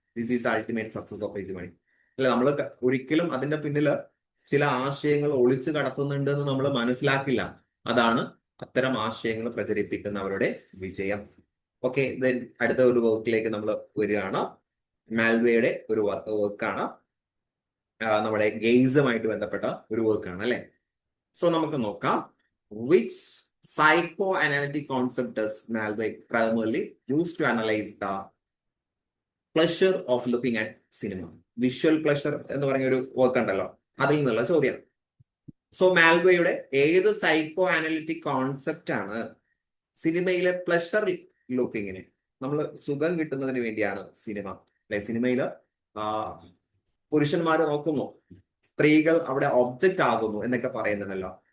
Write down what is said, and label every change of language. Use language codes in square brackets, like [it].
[en] This is ultimate success of hegemony. [ml] അല്ല, നമ്മൾ ഒരിക്കലും അതിന്റെ പിന്നില് ചില ആശയങ്ങൾ ഒളിച്ചു കടത്തുന്നുണ്ട് എന്ന് നമ്മൾ മനസ്സിലാക്കില്ല. അതാണ് അത്തരം ആശയങ്ങൾ പ്രചരിപ്പിക്കുന്നവരുടെ വിജയം. ഓക്കെ, ദെൻ അടുത്ത ഒരു വർക്കിലേക്ക് നമ്മൾ വരികയാണ്. മാൽവേയുടെ ഒരു വർക്കാണ്, നമ്മുടെ ഗെയ്സുമായിട്ട് ബന്ധപ്പെട്ട ഒരു വർക്കാണ് അല്ലെ. സോ നമുക്ക് നോക്കാം. [en] Which psychoanalytic concept does Malway primarily use to analyze the pleasure of looking at cinema? [ml] Visual pleasure എന്ന് പറഞ്ഞ ഒരു വർക്ക് ഉണ്ടല്ലോ, അതിൽ നിന്നുള്ള ചോദ്യം. സോ മാൽവേയുടെ ഏത് സൈക്കോ അനലിറ്റിക് കോൺസെപ്റ്റ് ആണ് സിനിമയിലെ പ്ലഷർ ലുക്കിങ്ങിന്, നമ്മൾ സുഖം കിട്ടുന്നതിന് വേണ്ടിയാണ് സിനിമ അല്ലെ. സിനിമയില് പുരുഷന്മാര് നോക്കുന്നു, സ്ത്രീകൾ അവിടെ ഒബ്ജക്റ്റ് ആകുന്നു എന്നൊക്കെ പറയുന്നുണ്ടല്ലോ.